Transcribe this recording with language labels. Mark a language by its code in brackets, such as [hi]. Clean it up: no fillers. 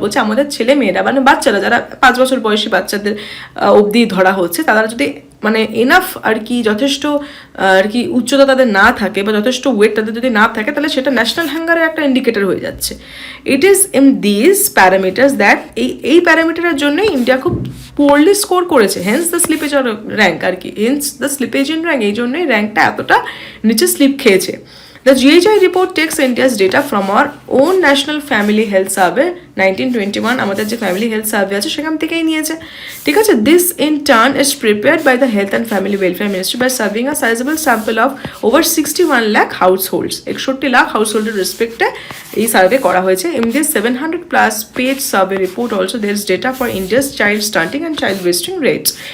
[bn] বলছে আমাদের ছেলে মেয়েরা, মানে বাচ্চারা যারা 5 বছর বয়সী বাচ্চাদের অবধি ধরা হচ্ছে, তারা যদি মানে এনাফ আর কি যথেষ্ট আর কি উচ্চতা তাদের না থাকে বা যথেষ্ট ওয়েট তাদের যদি না থাকে, তাহলে সেটা ন্যাশনাল হাঙ্গারের একটা ইন্ডিকেটর হয়ে যাচ্ছে। [en] it is in this parameters that [bn] এই প্যারামিটারের জন্যই ইন্ডিয়া খুব পোরলি স্কোর করেছে, [en] hence the slippage rank আর কি, hence the slippage in rank, [bn] এই জন্যই র্যাঙ্কটা এতটা নিচে স্লিপ খেয়েছে। [en] The GHI report takes India's data from our own National Family Health Survey 1921, [bn] আমাদের যে ফ্যামিলি হেলথ সার্ভে আছে সেখান থেকেই নিয়েছে, ঠিক আছে। [en] this in turn is prepared by the health and family welfare ministry by serving a sizeable sample of over [bn] 61 lakh house holds, 61 lakh house হোল্ডের রেসপেক্টে এই survey করা হয়েছে। [en] In this 700+ page survey report also there is data for India's child stunting and child wasting rates.